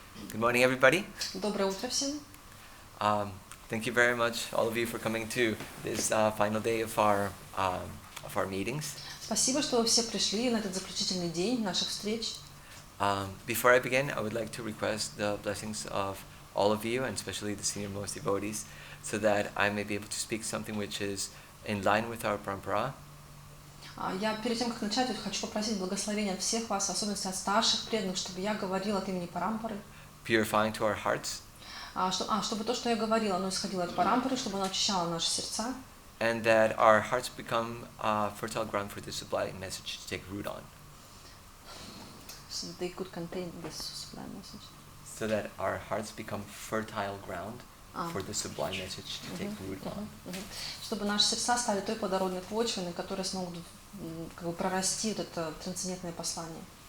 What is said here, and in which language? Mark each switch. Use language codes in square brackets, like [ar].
[en] Good morning, everybody. [ru] Доброе утро всем. [en] Thank you very much, all of you, for coming to this final day of our meetings. [ru] Спасибо, что вы все пришли на этот заключительный день наших встреч. [en] Before I begin, I would like to request the blessings of all of you, and especially the senior most devotees, so that I may be able to speak something which is in line with our parampara. [ru] Я перед тем, как начать, хочу попросить благословения от всех вас, в особенности от старших преданных, чтобы я говорила от имени парампары. [en] Purifying to our hearts. [ru] Чтобы то, что я говорила, оно исходило от парампары, чтобы оно очищало наши сердца. [en] And that our hearts become fertile ground for this sublime message to take root on. So they could contain this sublime message. So that our hearts become fertile ground for the sublime message to take root on. [ru] Чтобы наши сердца стали той плодородной почвой, на которой смогут как бы прорасти это трансцендентное послание.